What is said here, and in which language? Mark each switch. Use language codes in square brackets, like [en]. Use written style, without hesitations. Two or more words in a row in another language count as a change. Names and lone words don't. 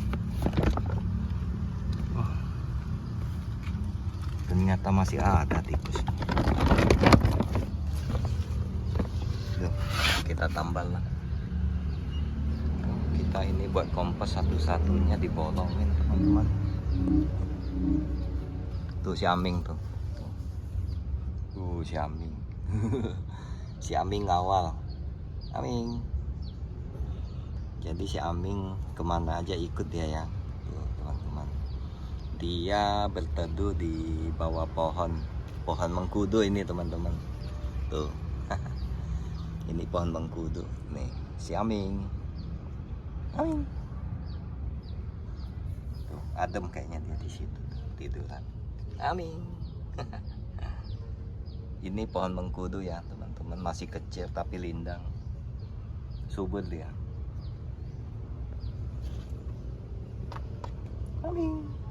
[id] Wah, ternyata masih ada tikus. Duh, kita tambal lah. Kita ini buat kompos satu-satunya dibolongin teman-teman. Tuh si Aming tuh. Si Aming. Si Aming ngawal. Aming. Jadi si Aming kemana aja ikut dia ya. Tuh teman-teman. Dia berteduh di bawah pohon mengkudu ini teman-teman. Tuh. Ini pohon mengkudu. Nih si Aming. Aming. Tuh, adem kayaknya dia di situ tiduran. Aming. Ini pohon mengkudu ya teman-teman, masih kecil tapi lindang, subur dia. Aming.